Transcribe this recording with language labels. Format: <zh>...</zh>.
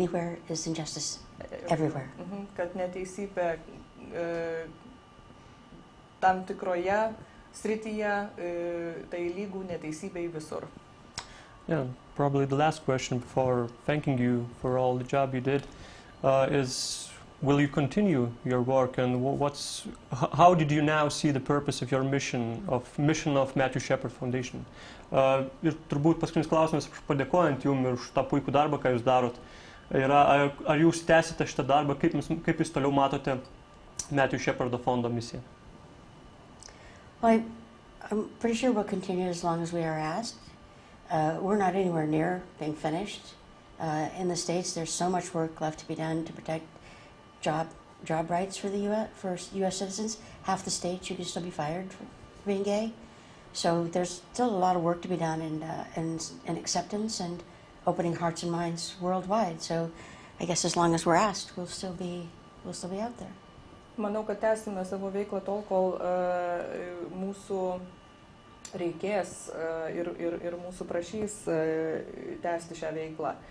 <en>Anywhere is injustice everywhere.</en> <lt>Kad neteisybė tam tikroje srityje, tai lygų neteisybei visur.</lt> <en>Yeah, probably the last question before thanking you for all the job you did is, will you continue your work and how did you now see the purpose of your mission of Matthew Shepard Foundation?</en> <lt>Ir turbūt paskutinis klausimas, padėkojant jums ir už tą puikų darbą, ką jūs darot, yra, ar jūs tęsite šitą darbą, kaip jūs toliau matote Matthew Shepardo fondo misiją?</lt> <en>Well, I'm pretty sure we'll continue as long as we are asked. We're not anywhere near being finished. In the States, there's so much work left to be done to protect job rights for U.S. citizens. Half the states you can still be fired for being gay. So there's still a lot of work to be done in acceptance and opening hearts and minds worldwide. So I guess as long as we're asked, we'll still be out there.</en> <lt>Manau, kad tęsime savo veiklą tol, kol mūsų reikės ir mūsų prašys tęsti šią veiklą.</lt>